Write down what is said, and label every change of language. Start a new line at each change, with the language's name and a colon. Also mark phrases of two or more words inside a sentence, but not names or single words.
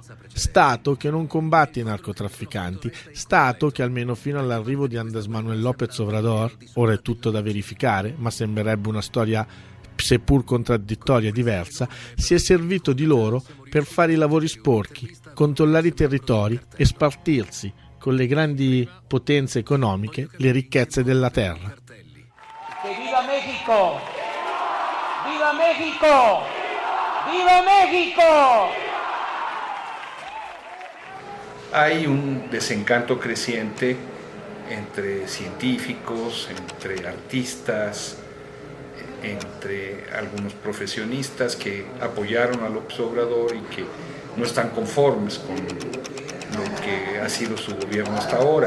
Italian: Stato che non combatte i narcotrafficanti, Stato che almeno fino all'arrivo di Andrés Manuel López Obrador, ora è tutto da verificare, ma sembrerebbe una storia seppur contraddittoria e diversa, si è servito di loro per fare i lavori sporchi, controllare i territori e spartirsi con le grandi potenze economiche le ricchezze della terra.
Spanish: ¡Viva México! ¡Viva México! ¡Viva México! Hay un desencanto creciente entre científicos, entre artistas, entre algunos profesionistas que apoyaron a López Obrador y que no están conformes con lo que ha sido su gobierno hasta ahora.